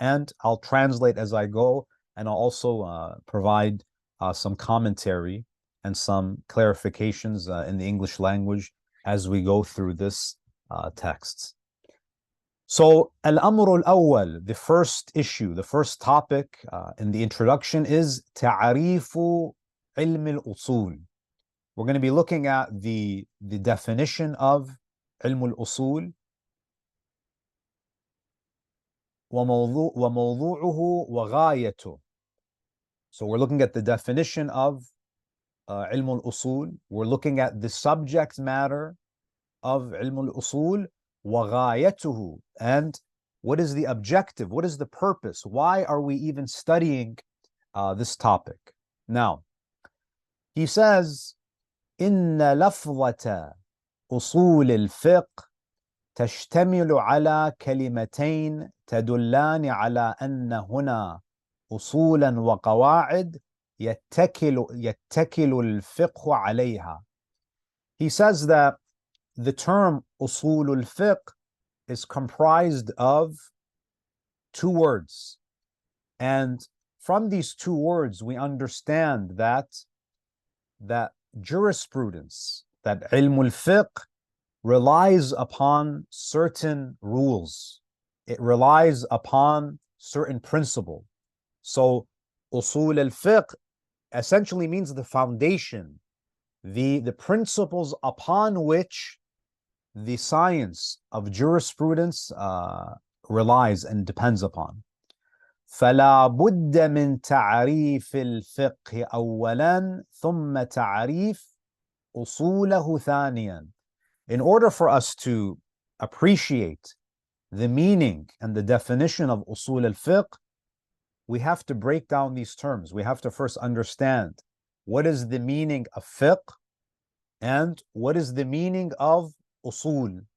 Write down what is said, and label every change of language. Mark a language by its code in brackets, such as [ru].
[en] And I'll translate as I go, and I'll also provide some commentary and some clarifications in the English language as we go through this text. So, Al-Amru Al-Awwal, the first issue, the first topic in the introduction is Ta'arifu Ilm Al-Usul. We're going to be looking at the definition of [ar] علم الأصول وموضوعه وغايته. [en] So we're looking at the definition of علم الأصول. We're looking at the subject matter of علم الأصول وغايته, and what is the objective? What is the purpose? Why are we even studying this topic? Now, he says, [ar] إن لفظة أصول الفقه تشتمل على كلمتين تدلان على أن هنا أصولا وقواعد يتكل الفقه عليها. [en] He says that the term أصول الفقه is comprised of two words, and from these two words we understand that jurisprudence, that علم الفقه, relies upon certain rules. It relies upon certain principle. So usul al-fiqh essentially means the foundation, the principles upon which the science of jurisprudence relies and depends upon. [ar] فلا بد من تعريف الفقه أولا ثم تعريف أصوله ثانيا. [en] In order for us to appreciate the meaning and the definition of usul al-fiqh, we have to break down these terms. We have to first understand what is the meaning of fiqh and what is the meaning of usul.